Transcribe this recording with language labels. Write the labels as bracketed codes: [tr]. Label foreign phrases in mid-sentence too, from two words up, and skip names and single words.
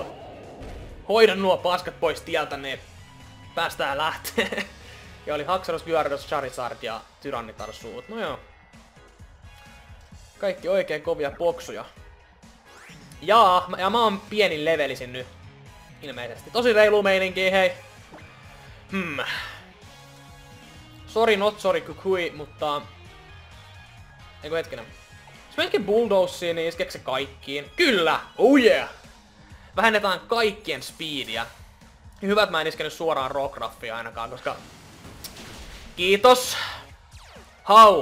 [fi] Hoida nuo paskat pois tieltä, niin päästään lähtee. Ja oli Haxorus, Gyarados, Charizard ja Tyrannitar suut. No joo. Kaikki oikein kovia boksuja. Ja mä oon pienin levelisin nyt. Ilmeisesti. Tosi reilu meininki, hei. [en] Sorry, not sorry, [fi] Kukui, mutta... Eiku hetkinen. Jos melkein Bulldozziin, niin iskeekö se kaikkiin? Kyllä! [en] Oh yeah! [fi] Vähennetään kaikkien speedia. Hyvä, että mä en iskenyt suoraan Rockruffia ainakaan, koska... Kiitos! Hau!